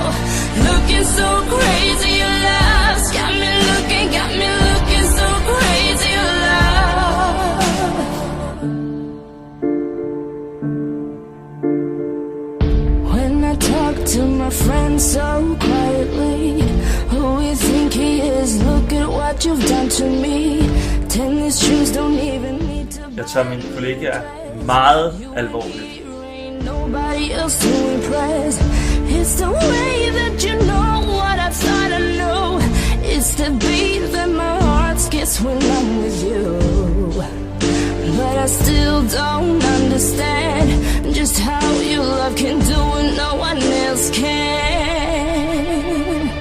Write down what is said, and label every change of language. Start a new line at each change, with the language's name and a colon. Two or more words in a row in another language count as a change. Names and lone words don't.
English: Looking so crazy, your love's got me looking so crazy, your love. When I talk to my friends so quietly, who you think he is? Look at what you've done to me. Then these shoes don't even need to.
Danish: Jeg tager mine kollegaer meget alvorligt.
English: Nobody else to impress. It's the way that you know what I thought I knew. It's the beat that my heart skips when I'm with you. But I still don't understand just how your love can do what no one else can.